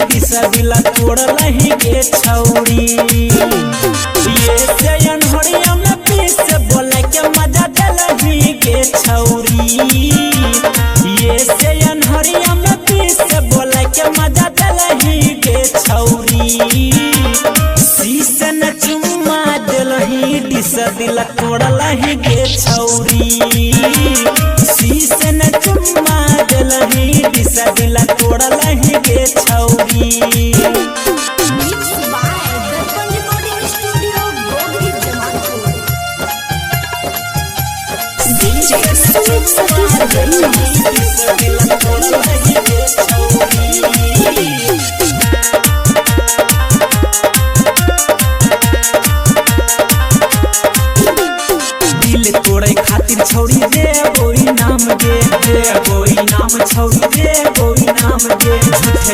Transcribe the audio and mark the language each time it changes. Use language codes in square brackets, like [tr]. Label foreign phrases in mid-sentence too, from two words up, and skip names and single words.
[anp] दिल तोड़ला ही गे छौरी ये से अनहरिया में पीस बोले के मजा दिलही गे छौरी ये से अनहरिया में पीस बोले के मजा दिलही गे छौरी शीशन चुम्मा दिलही दिल तोड़ला ही गे छौरी शीशन चुम्मा दिलही दिल तोड़ला ही गे छौरी। [en] Mixed by Darpan Recording Studio, Gogri, Jamalpur. DJ Sumit Satish Bhojpuria. [anp] दिल तोड़ला ही गे छौरी। तोड़े खातिर छौरी दे गोई नाम दे गोई नाम छौरी दे गोई नाम दे झूठे